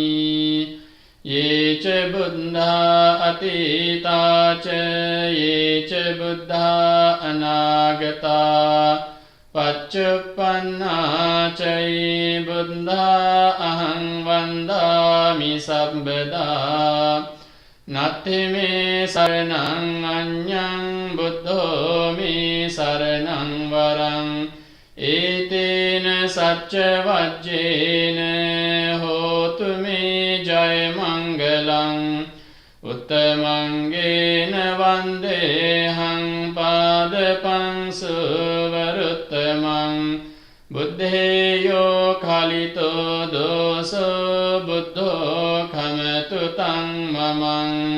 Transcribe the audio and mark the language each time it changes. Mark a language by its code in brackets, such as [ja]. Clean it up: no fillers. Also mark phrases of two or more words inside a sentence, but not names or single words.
[pi] යේච බුද්ධා අතීතාච යේච බුද්ධා අනාගතා පච්චුප්පන්නාච යේ බුද්ධා අහං වන්දාමි සම්බදා. නත්ථි මේ සරණං අඤ්ඤං බුද්ධෝ මේ සරණං වරං. ඒතේන සච්ච වජ්ජේන හෝතු මේ ජය මංගලං. උත්තමංගේන වන්දේහං පාදපං සුවරුත්තමං. බුද්ධේයෝ කලිතෝ දෝසෝ බුද්ධෝ කමතු තං මමං.